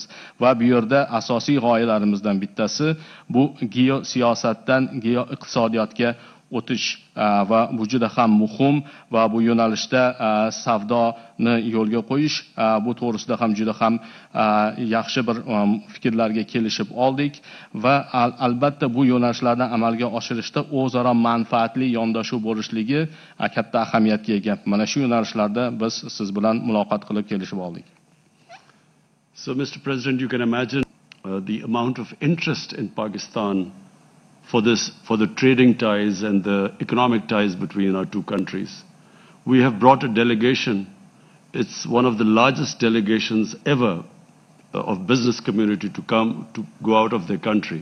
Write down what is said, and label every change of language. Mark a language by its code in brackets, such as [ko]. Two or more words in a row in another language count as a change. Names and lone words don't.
[uz] Va bu yerda asosiy g'oyalarimizdan bittasi bu geosiyosatdan iqtisodiyotga o'tish va bu juda ham muhim va bu yo'nalishda savdoni yo'lga qo'yish, bu to'g'risida ham juda ham yaxshi bir fikrlarga kelishib oldik va albatta bu yo'nalishlarni amalga oshirishda o'zaro manfaatli yondashuv bo'lishligi katta ahamiyatga ega. Mana shu yo'nalishlarda biz siz bilan muloqot qilib kelishib oldik. [en] So Mr. President, you can imagine the amount of interest in Pakistan for the trading ties and the economic ties between our two countries. We have brought a delegation. It's one of the largest delegations ever of business community to come to go out of their country.